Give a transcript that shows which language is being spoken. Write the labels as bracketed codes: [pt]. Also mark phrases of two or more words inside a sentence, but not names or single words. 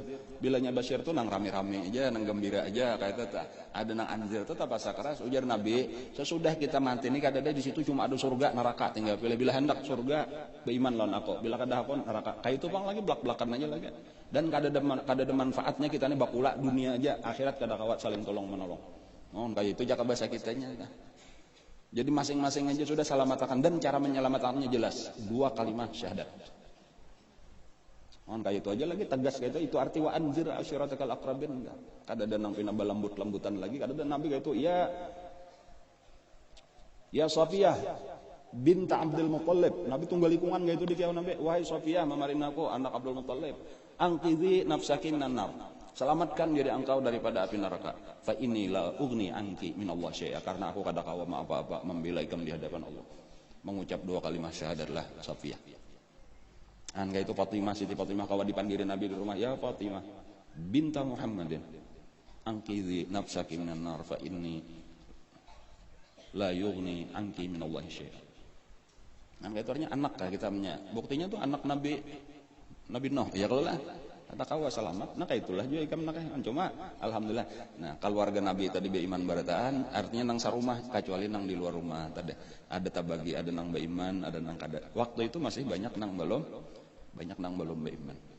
[bjn] Bilanya basyir tuh nang rame-rame aja, nang gembira aja kayak itu. Ada nang anzir tuh tak bahasa keras. Ujar Nabi, sesudah kita mati ini kadang di situ cuma ada surga, neraka, tinggal pilih. Bila hendak surga, beriman lawan aku. Bila kada aku neraka. Kayak itu bang lagi belak-belakan aja lagi. Dan kada ada manfaatnya kita nih bakula dunia aja, akhirat kada kawat saling tolong menolong. Kayak itu jaga bahasa kitanya. Jadi masing-masing aja sudah selamatkan, dan cara menyelamatkannya jelas, 2 kalimat syahadat. Kayak itu aja lagi tegas kayak itu arti [ar] وأنذر عشيرتك الأقربين. [bjn] Kada ada nang pina balambut-lambutan lagi, kada ada Nabi kayak itu ya Safiyah binta Abdul Muttalib. Nabi tunggal likungan kayak itu di kiau Nabi, wahai Safiyah mamarin aku anak Abdul Muttalib, [ar] أنقذي نفسك من النار, [bjn] selamatkan diri engkau daripada api neraka. [ar] فإني لا أغني عنك من الله شيئا, [bjn] karena aku kada kawa apa-apa membela ikam di hadapan Allah. Mengucap 2 kalimat syahadatlah Safiyah. Kayak itu Fatimah, Siti Fatimah kawa dipanggilin Nabi di rumah, [ar] يا فاطمة بنت محمد أنقذي نفسك من النار فإني لا أغني عنك من الله شيئا. [bjn] Kayak itu artinya anak kayak kita punya. Buktinya tuh anak Nabi Nuh. Ya kalau lah kata kawa selamat, nah kayak itulah juga ikam nak cuma alhamdulillah. Nah, keluarga Nabi tadi beiman barataan, artinya nang sarumah kecuali nang di luar rumah tadi. Ada tabagi, ada nang beiman, ada nang kada. Waktu itu masih banyak nang belum beiman.